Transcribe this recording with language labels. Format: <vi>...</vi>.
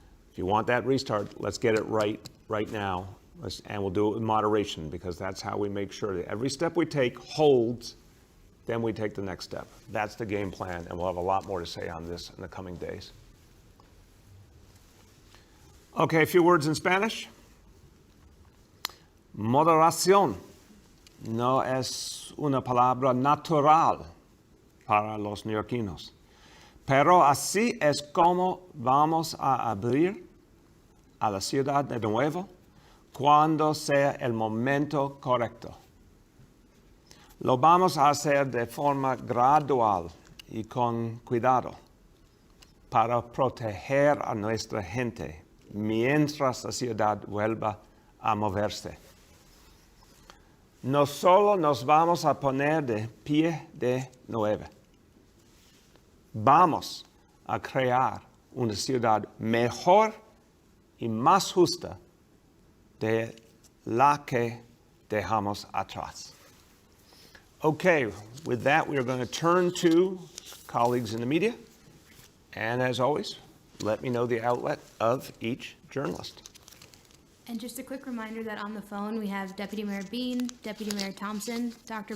<en>If you want that restart, let's get it right now. And we'll do it with moderation, because that's how we make sure that every step we take holds, then we take the next step. That's the game plan, and we'll have a lot more to say on this in the coming days. Okay, a few words in Spanish.</en> <es>Moderación no es una palabra natural para los neoyorquinos, pero así es como vamos a abrir a la ciudad de nuevo cuando sea el momento correcto. Lo vamos a hacer de forma gradual y con cuidado para proteger a nuestra gente mientras la ciudad vuelva a moverse. No solo nos vamos a poner de pie de nuevo, vamos a crear una ciudad mejor y más justa de la que dejamos atrás.</es> <en>Okay, with that, we are going to turn to colleagues in the media. And as always, let me know the outlet of each journalist. And just a quick reminder that on the phone we have Deputy Mayor Bean, Deputy Mayor Thompson, Dr.</en>